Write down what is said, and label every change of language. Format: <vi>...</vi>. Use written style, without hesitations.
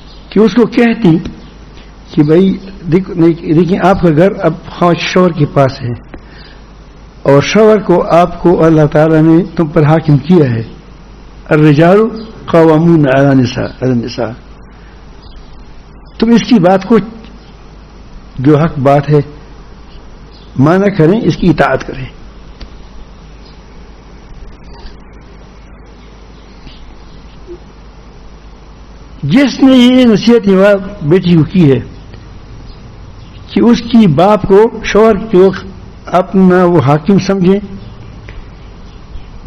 <ur>کہ اس کو کہتی کہ بھائی دیکھیں آپ کا گھر اب شوہر کے پاس ہے, اور شوہر کو آپ کو اللہ تعالیٰ نے تم پر حاکم کیا ہے.</ur> <ar>الرجال قوامون علی النساء.</ar> <ur>تم اس کی بات کو جو حق بات ہے مانا کریں, اس کی اطاعت کریں. جس نے یہ نصیحت بیٹی کو کی ہے کہ اس کی باپ کو شوہر کو اپنا وہ حاکم سمجھیں,</ur>